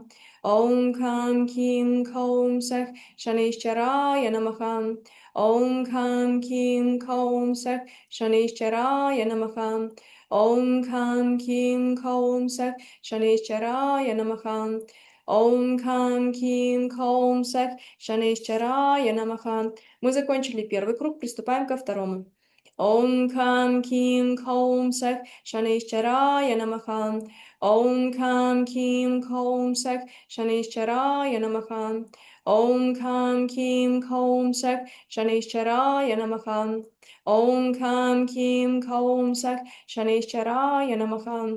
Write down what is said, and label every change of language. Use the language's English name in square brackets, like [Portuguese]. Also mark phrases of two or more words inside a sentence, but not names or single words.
[Sanskrit] ॐ कं किं कौं सः शनैश्चराय नमः. ॐ कं किं कौं सः शनैश्चराय नमः. ॐ कं किं कौं सः शनैश्चराय नमः. ॐ कं किं कौं सः शनैश्चराय नमः. [Russian] Мы закончили первый круг, приступаем ко второму. [Sanskrit] ॐ कं किं कौं सः शनैश्चराय नमः. ॐ कं किं कौं सः शनैश्चराय नमः. ॐ कं किं कौं सः शनैश्चराय नमः. ॐ कं किं कौं सः शनैश्चराय नमः.